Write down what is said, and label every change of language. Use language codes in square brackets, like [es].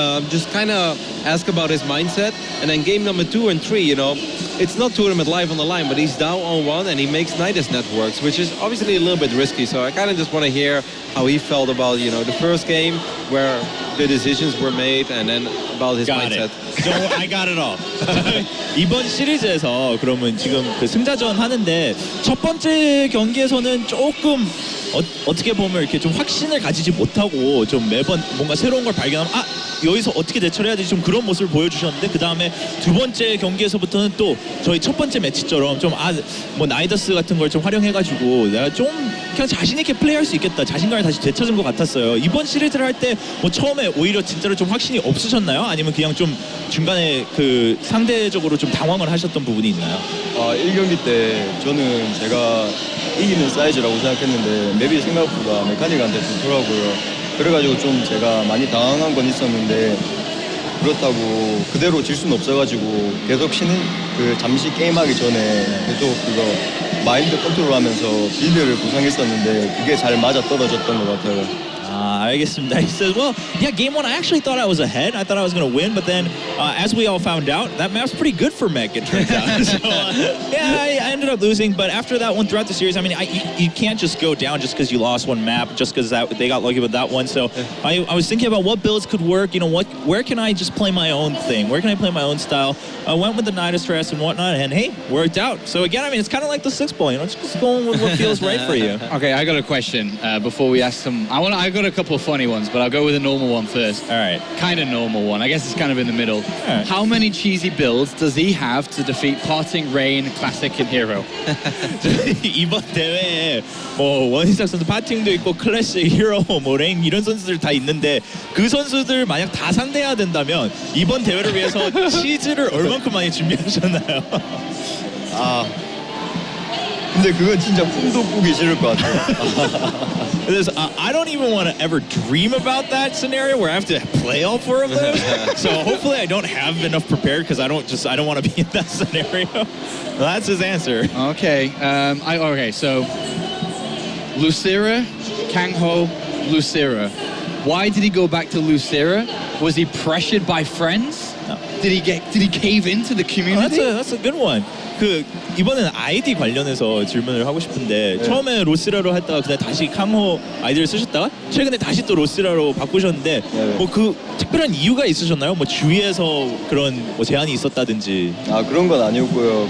[en] Just kind of ask about his mindset. And then game number 2 and 3, you know, it's not tournament live on the line, but he's down on 1 and he makes Nidus networks, which is obviously a little bit risky. So I kind of just want to hear how he felt about, you know, the first game where the decisions were made, and then about his Got mindset. it. I got it all. [ko] 이번 시리즈에서 그러면 지금 그 승자전 하는데 첫 번째 경기에서는 조금 어떻게 보면 이렇게 좀 확신을 가지지 못하고 좀 매번 뭔가 새로운 걸 발견하면 여기서 어떻게 대처를 해야 되지 좀 그런 모습을 보여주셨는데 그 다음에 두 번째 경기에서부터는 또 저희 첫 번째 매치처럼 좀 뭐 나이더스 같은 걸 좀 활용해가지고 내가 좀 그냥 자신 있게 플레이할 수 있겠다 자신감을 다시 되찾은 것 같았어요. 이번 시리즈를 할 때 뭐 처음에 오히려 진짜로 좀 확신이 없으셨나요? 아니면 그냥 좀 중간에 그 상대적으로 좀 당황을 하셨던 부분이 있나요? 1경기 때 저는 제가 이기는 사이즈라고 생각했는데 맵이 생각보다 메카닉한테 좋더라고요. 그래가지고 좀 제가 많이 당황한 건 있었는데 그렇다고 그대로 질 수는 없어가지고 계속 잠시 게임하기 전에 계속 그거 마인드 컨트롤하면서 빌드를 구성했었는데 그게 잘 맞아 떨어졌던 것 같아요. 알겠습니다. [en] He says, well, yeah, game 1, I actually thought I was ahead. I thought I was going to win, but then as we all found out, that map's pretty good for mech, it turns out. So, yeah, I ended up losing, but after that one, throughout the series, I mean, you can't just go down just because you lost one map, just because they got lucky with that one. So I was thinking about what builds could work, you know, where can I just play my own thing? Where can I play my own style? I went with the Nidus Stress and whatnot, and hey, worked out. So again, I mean, it's kind of like the 6-ball, you know, just going with what feels right for you. Okay, I got a question before we ask some. I got a couple of funny ones, but I'll go with a normal one first. All right. Kind of normal one. I guess it's kind of in the middle. Right. How many cheesy builds does he have to defeat Parting, Rain, Classic, and Hero? [ko] 이번 대회에 뭐 원희석 선수 파팅도 있고 클래식, 히어로, 뭐 레인 이런 선수들 다 있는데 그 선수들 만약 다 상대해야 된다면 이번 대회를 위해서 치즈를 얼만큼 많이 준비하셨나요? 근데 그건 진짜 꿈도 꾸기 싫을 것 같아요. [en] I don't even want to ever dream about that scenario where I have to play all 4 of those. So hopefully I don't have enough prepared because I don't want to be in that scenario. Well, that's his answer. Okay. Okay. So Losira, Kangho, Losira. Why did he go back to Losira? Was he pressured by friends? No. Did he cave into the community? That's a good one. [ko] 이번에는 아이디 관련해서 질문을 하고 싶은데 처음에 로시라로 했다가 그냥 다시 캉호 아이디를 쓰셨다가 최근에 다시 또 로시라로 바꾸셨는데 뭐 그 특별한 이유가 있으셨나요? 뭐 주위에서 그런 뭐 제한이 있었다든지. 그런 건 아니었고요.